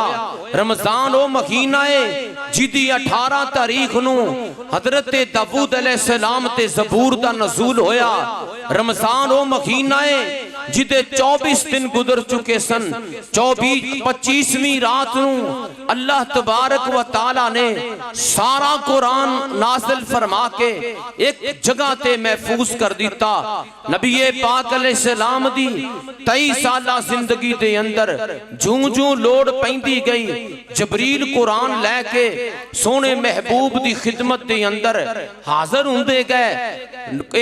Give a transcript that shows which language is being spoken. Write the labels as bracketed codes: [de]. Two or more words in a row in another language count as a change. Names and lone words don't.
[pa] رمضان او مہینہ ہے جدی 18 تاریخ نوں حضرت داؤد علیہ السلام تے زبور دا نزول ہویا. رمضان او مہینہ ہے جدے 24 دن گزر چکے سن. 25ویں رات نوں [ar] الله تبارك وتعالى [pa] نے سارا قرآن نازل فرما کے اک جگہ تے محفوظ کر دتا. نبی پاک علیہ السلام دی 23 سالہ زندگی دے اندر جوں جوں لوڑ پیندی گئی، جبریل قرآن لے کے سوہنے محبوب دی خدمت دے اندر حاضر ہوندے گئے.